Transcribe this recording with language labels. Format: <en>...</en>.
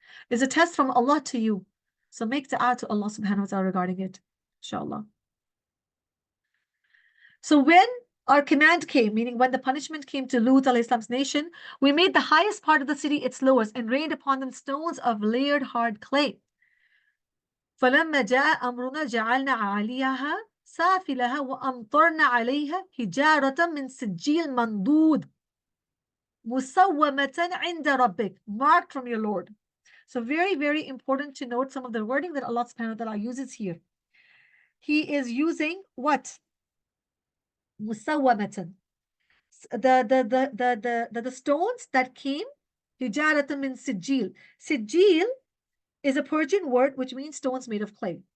<en>Is a test from Allah to you. So make dua to Allah subhanahu wa ta'ala regarding it, inshallah. So when our command came, meaning when the punishment came to Lut alayhi salam's nation, we made the highest part of the city its lowest and rained upon them stones of layered hard clay.</en> <ar>فَلَمَّا جَاءَ أَمْرُنَا جَعَلْنَا عَالِيَهَا سَافِلَهَا وَأَمْطَرْنَا عَلَيْهَا حِجَارَةً مِّن سِجِّيلٍ مَنْضُودٍ مُسَوَّمَةً عِنْدَ رَبِّكَ,</ar> <en>marked from your Lord. So very, very important to note some of the wording that Allah subhanahu wa ta'ala uses here. He is using what? Musawwamatan. The stones that came, hijaratan min sijil. Sijil is a Persian word which means stones made of clay.</en>